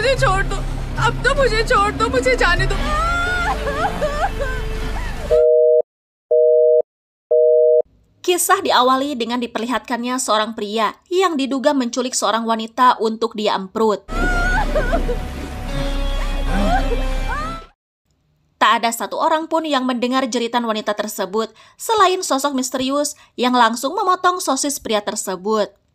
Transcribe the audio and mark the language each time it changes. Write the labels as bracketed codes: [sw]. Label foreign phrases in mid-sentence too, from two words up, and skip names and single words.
[hi] मुझे छोड़ दो, अब तो मुझे छोड़ दो, मुझे जाने दो. [id] Kisah diawali dengan diperlihatkannya seorang pria yang diduga menculik seorang wanita untuk dia emprut. Tak ada satu orang pun yang mendengar jeritan wanita tersebut selain sosok misterius yang langsung memotong sosis pria tersebut.